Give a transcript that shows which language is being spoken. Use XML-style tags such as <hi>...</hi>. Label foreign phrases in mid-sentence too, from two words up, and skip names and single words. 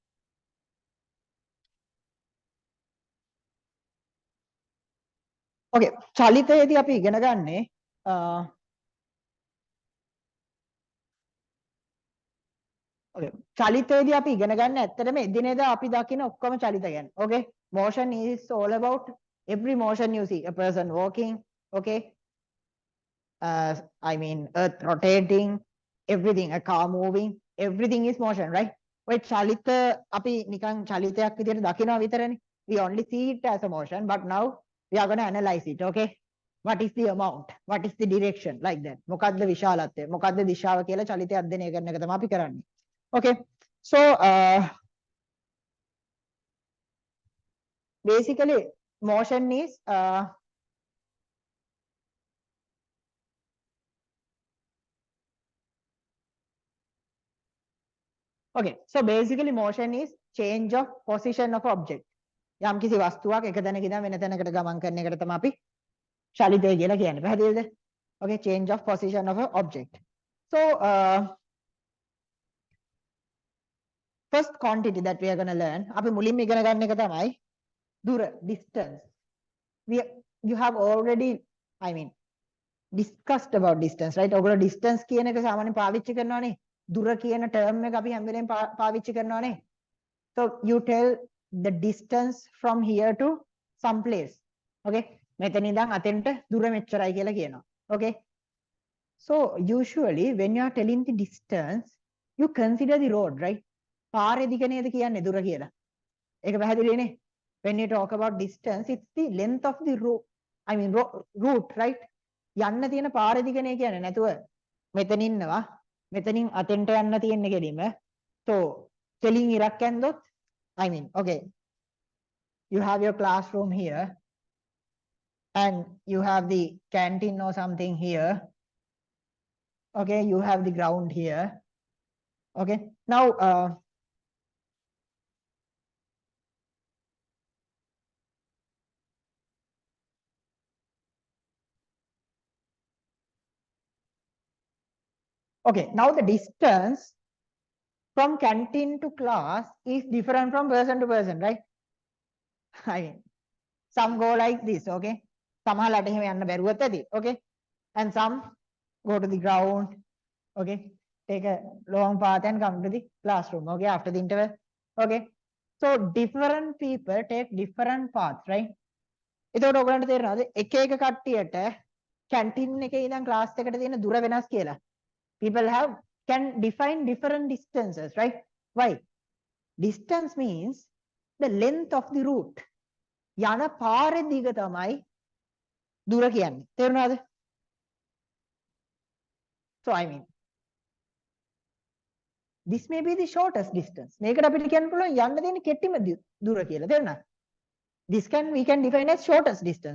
<si>Okay, චලිතයේදී අපි ඉගෙන ගන්නේ okay, චලිතයේදී අපි ඉගෙන ගන්න ඇත්තටම එදිනෙදා අපි දකින ඔක්කොම චලිත ගැන.</si> <en>Okay, motion is all about every motion you see, a person walking, okay, I mean earth rotating, everything, a car moving, everything is motion, right?</en> <si>ඔය චලිත අපි නිකන් චලිතයක් විදිහට දකිනවා විතරනේ.</si> <en>We only see it as a motion, but now we are going to analyze it, okay? What is the amount? What is the direction? Like that.</en> <si>මොකද්ද විශාලත්වය? මොකද්ද දිශාව කියලා චලිතය අධ්‍යයනය කරන එක තමයි අපි කරන්නේ.</si> <en>Okay. So basically motion is okay. So basically motion is change of position of object.</en> <si>යම් කිසි වස්තුවක් එක තැනක ඉඳන් වෙන තැනකට ගමන් කරන එකට තමයි අපි චලිතය කියලා කියන්නේ. පැහැදිලිද?</si> <en>Okay, change of position of an object. So first quantity that we are going to learn,</en> <si>අපි මුලින්ම ඉගෙන ගන්න එක තමයි දුර,</si> <en>distance. You have already, I mean, discussed about distance, right?</en> <si>ඔයගොල්ලෝ distance කියන එක සාමාන්‍යයෙන් පාවිච්චි කරනවානේ. දුර කියන term එක අපි හැම වෙලේම පාවිච්චි කරනවානේ.</si> <en>So you tell the distance from here to some place. Okay?</en> <si>මෙතන ඉඳන් අතෙන්ට දුර මෙච්චරයි කියලා කියනවා.</si> <en>Okay? So usually when you are telling the distance, you consider the road, right?</en> <si>පාරේ දිග නේද කියන්නේ දුර කියලා. ඒක පැහැදිලිනේ?</si> <en>When you talk about distance, it's the length of the route. I mean route, right?</en> <si>යන්න තියෙන පාරේ දිග නේ කියන්නේ. නැතුව මෙතන ඉන්නවා. මෙතනින් අතෙන්ට යන්න තියෙන්නේ කෙලින්ම. So කෙලින් ඉරක් ඇන්දොත්,</si> <en>I mean, okay. You have your classroom here and you have the canteen or something here. Okay, you have the ground here. Okay, now okay, now the distance from canteen to class is different from person to person, right? I mean, some go like this, okay?</en> <si>සමහරලාට එහෙම යන්න බැරුවත් ඇති,</si> <en>okay? And some go to the ground, okay? Take a long path and come to the classroom, okay? After the interval, okay? So different people take different paths, right?</en> <si>එතකොට ඔයගලන්ට තේරෙනවද එක එක කට්ටියට කැන්ටින් එකේ ඉඳන් ක්ලාස් එකට තියෙන දුර වෙනස් කියලා?</si> <en>People can define different distances, right? Why? Distance means the length of the route.</en> <si>යන පාරේ දිග තමයි දුර කියන්නේ. තේරුණාද?</si> <en>So I mean, this may be the shortest distance.</en> <si>මේකට අපිට කියන්න පුළුවන් යන්න තියෙන කෙටිම දුර කියලා. තේරුණාද?</si> <en>This we can define as shortest distance.</en>